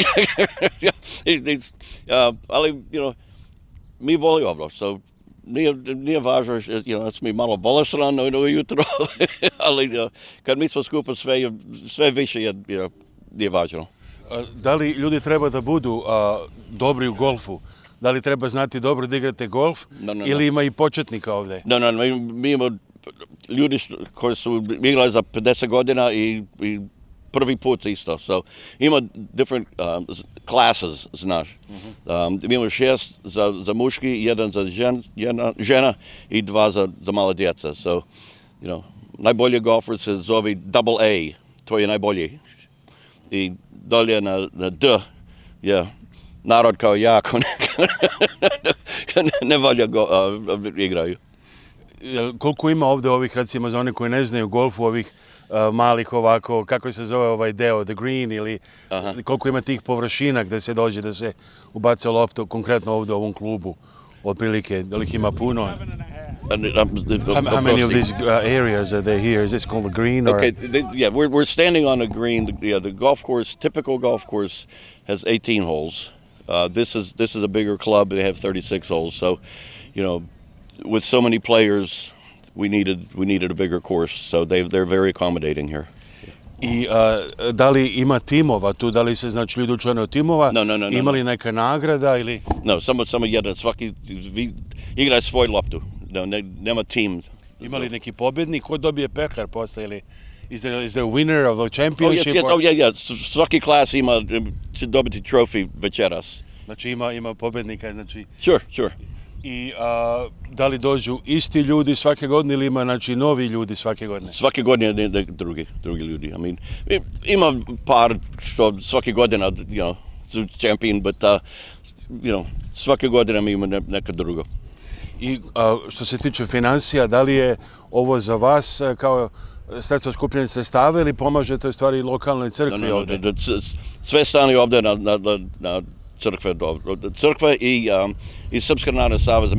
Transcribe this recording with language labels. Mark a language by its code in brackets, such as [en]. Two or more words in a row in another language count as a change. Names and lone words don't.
[sr] ali, mi voli ovo, so nije važno, smo malo bolestan ujutro, ali kad mi smo skupa sve više nije važno. Da li ljudi treba da budu dobri u golfu? Da li treba znati dobro da igrate golf? Ili ima i početnika ovdje? Mi imamo ljudi koji su igrali za 50 godina i prvi put isto. So, ima [en] different classes, [sr] znaš. Mi imamo 6 za muški, 1 za žena i 2 za mala djeca. So, najbolji golfer se zove [en] double A, [sr] to je najbolji. I dalje na D je narod kao ja, ne valja igraju. Koliko ima ovdje ovih, recimo za one koji ne znaju golfu, ovih malih ovako, kako se zove ovaj deo, [en] the green, [sr] ili koliko ima tih površina gdje se dođe da se ubaca loptu, konkretno ovdje u ovom klubu, otprilike, da li ih ima puno? [en] How many of these areas are there here? Is this called a green? Or? Okay, we're standing on a green. The golf course, typical golf course, has 18 holes. This is a bigger club. They have 36 holes. So, with so many players, we needed a bigger course. So they're very accommodating here. [sr] I da li ima timova tu? Da li se znači ljudi učlane od timova? No. Ima li neka nagrada ili? No, samo jedan. Svaki igra svoj loptu. Nema tim. Ima li neki pobjednik? Ko dobije pehar posle ili? [en] Is there a winner of the championship? [sr] Svaki klas će dobiti trofej večeras. Znači ima pobjednika, znači... Sure. I da li dođu isti ljudi svake godine ili ima znači novi ljudi svake godine? Svake godine drugi ljudi. [en] I mean, [sr] ima par što svake godine, su champion, but svake godine mi ima neka druga. I što se tiče financija, da li je ovo za vas kao sredstvo skupljanja sredstava ili pomažete u stvari lokalnoj crkvi ovdje? Sve stane ovdje na crkve i Srpska narodna saveza.